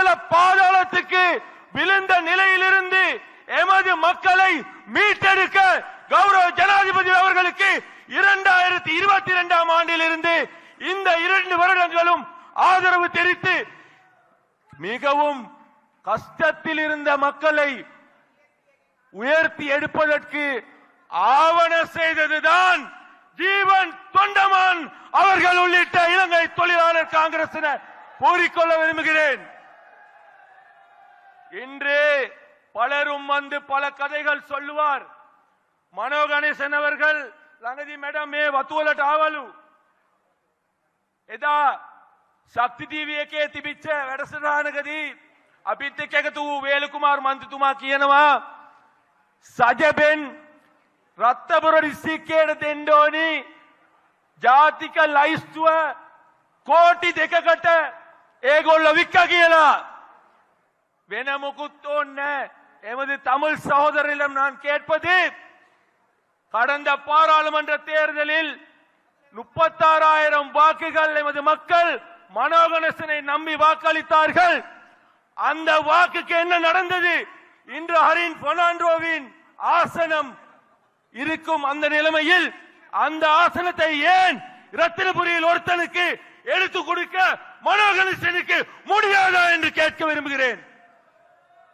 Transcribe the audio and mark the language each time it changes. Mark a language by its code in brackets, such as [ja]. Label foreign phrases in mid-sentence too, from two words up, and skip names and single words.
[ta] பாதாளத்துக்கு விழுந்த நிலையிலிருந்து எமது மக்களை மீட்டெடுக்க கௌரவ ஜனாதிபதி அவர்களுக்கு 2022ஆம் ஆண்டிலிருந்து இந்த 2 வருடங்களும் ஆதரவு தெரிவித்து மிகவும் கஷ்டத்தில் இருந்த மக்களை உயர்த்தி எடுப்பதற்கு ஆவண செய்ததுதான் ஜீவன் தொண்டமான் அவர்கள் உள்ளிட்ட இலங்கை தொழிலாளர் காங்கிரஸ் கூறிக்கொள்ள விரும்புகிறேன். இன்று பலரும் வந்து பல கதைகள் சொல்லுவார். [si] மனோ கணேசன் அவர்கள் ළඟදී මැඩම් මේ වතුවලට ආවලු. එදා ශක්ති ටීවී එකේ තිබිච්ච වැඩසටහනකදී අපිත් එක්ක එකතු වූ වේලුකුමාර් මන්ත්‍රීතුමා කියනවා, සජබෙන් රත්නපුර දිස්ත්‍රික්කයට දෙන්න ඕනි ජාතික ලයිස්තුව කෝටි 2කට ඒගොල්ලෝ වික්ක කියලා. වෙන මොකුත් ඕනේ. [ta] எமது தமிழ் சகோதரரிடம் நான் கேட்பது, கடந்த பாராளுமன்ற தேர்தலில் 36,000 வாக்குகள் எமது மக்கள் மனோ கணேசனை நம்பி வாக்களித்தார்கள். அந்த வாக்குக்கு என்ன நடந்தது? இன்று ஹரின் பெர்னாண்டோவின் ஆசனம் இருக்கும் அந்த நிலைமையில் அந்த ஆசனத்தை ஏன் ரத்தினபுரியில் ஒருத்தனுக்கு எடுத்து கொடுக்க மனோ கணேசனுக்கு முடியாதா என்று கேட்க விரும்புகிறேன்.